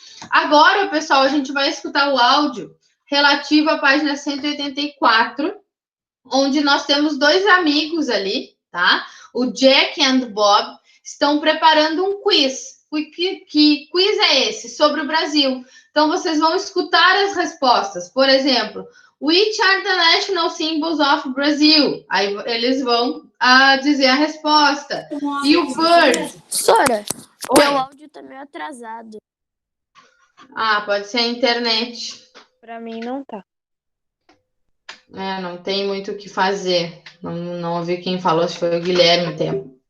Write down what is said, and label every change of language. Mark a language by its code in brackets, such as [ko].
[pt] Agora, pessoal, a gente vai escutar o áudio relativo à página 184, onde nós temos 2 amigos ali, tá? O Jack e o Bob estão preparando um quiz. Que quiz é esse? Sobre o Brasil. Então, vocês vão escutar as respostas. Por exemplo, [en] Which are the national symbols of Brazil? [pt] Aí eles vão dizer a resposta. E o bird? Sora, Oi. teu áudio tá meio atrasado. Pode ser a internet. Pra mim não tá. Não tem muito o que fazer. Não ouvi quem falou, se foi o Guilherme tempo.